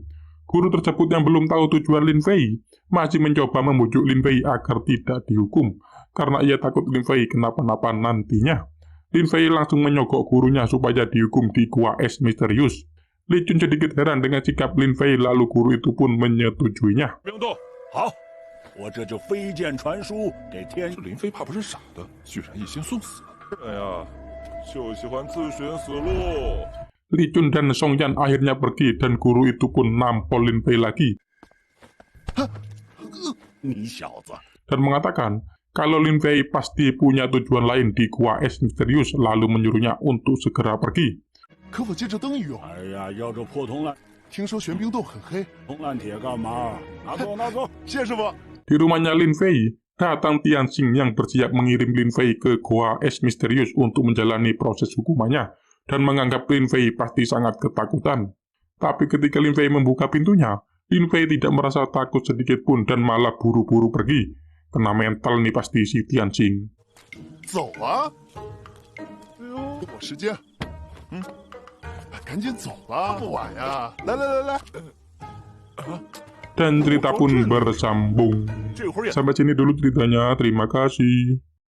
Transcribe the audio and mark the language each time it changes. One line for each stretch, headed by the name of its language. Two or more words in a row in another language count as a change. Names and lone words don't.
Indonesian: Guru tersebut yang belum tahu tujuan Lin Fei masih mencoba membujuk Lin Fei agar tidak dihukum karena ia takut Lin Fei kenapa-napa nantinya. Lin Fei langsung menyogok gurunya supaya dihukum di Gua Es Misterius. Li Chun sedikit heran dengan sikap Lin Fei, lalu guru itu pun menyetujuinya.
Chinese: 我这就飞剑传书给天。这林飞怕不是傻的，居然一心送死。哎呀，就喜欢自寻死路。
Indonesian: Li Chun dan Song Yan akhirnya pergi dan guru itu pun nampol Lin Fei lagi.
Chinese: 你小子，
Indonesian: dan mengatakan kalau Lin Fei pasti punya tujuan lain di gua es misterius, lalu menyuruhnya untuk segera pergi.
Chinese: 可我借着灯一用，哎呀，要这破铜烂听说玄冰洞很黑。铁干嘛？拿走，拿走！谢师傅。
Indonesian: Di rumahnya Lin Fei, datang Tianxing yang bersiap mengirim Lin Fei ke gua es misterius untuk menjalani proses hukumannya, dan menganggap Lin Fei pasti sangat ketakutan. Tapi ketika Lin Fei membuka pintunya, Lin Fei tidak merasa takut sedikit pun dan malah buru-buru pergi. Kena mental nih pasti si Tianxing.
Chinese: 走啊！哎呦，我时间，赶紧走吧，不晚呀！来来来来，
Indonesian: Dan cerita pun bersambung.
Chinese: 这会儿也
Indonesian: Sampai sini dulu ceritanya, terima kasih.